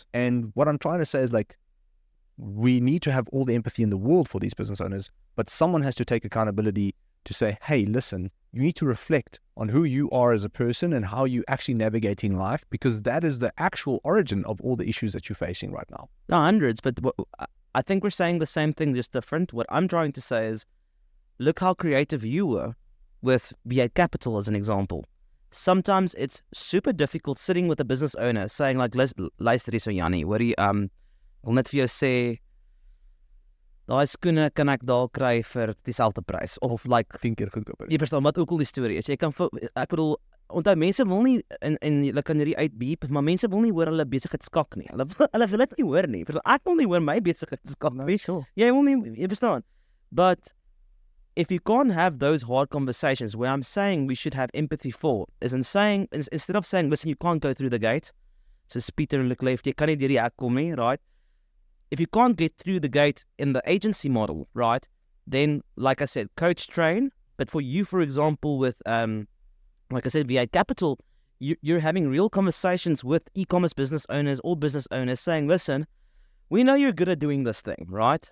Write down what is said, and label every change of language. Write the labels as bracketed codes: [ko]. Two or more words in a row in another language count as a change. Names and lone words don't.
[en] And what I'm trying to say is we need to have all the empathy in the world for these business owners, but someone has to take accountability to say, hey, listen, you need to reflect on who you are as a person and how you actually navigating life, because that is the actual origin of all the issues that you're facing right now. No, hundreds, but I think we're saying the same thing, just different. What I'm trying to say is, look how creative you were with V8 Capital as an example. Sometimes it's super difficult sitting with a business owner saying [af] luister hier so Jannie, hoorie, wil net vir jou sê, daai skoene kan ek daar kry vir dieselfde prys of like 10 keer goedkoper. jy verstaan wat ook al die storie is. Jy kan ek bedoel onthou mense wil nie en hulle kan hierdie uitbeep, maar mense wil nie hoor hulle besigheid skak nie. Hulle wil dit nie hoor nie. Verstaan? Ek wil nie hoor my besigheid skak nie. [en] Sure. [af] Jy wil nie, jy verstaan. [en] But if you can't have those hard conversations where I'm saying we should have empathy for, is in saying, instead of saying, listen, you can't go through the gate, so Peter Leclerc, [af] jy kan nie deur die hek kom nie, [en] right? If you can't get through the gate in the agency model, right, then, like I said, coach, train, but for you, for example, with, like I said, V8 Capital, you're having real conversations with e-commerce business owners or business owners saying, listen, we know you're good at doing this thing, right?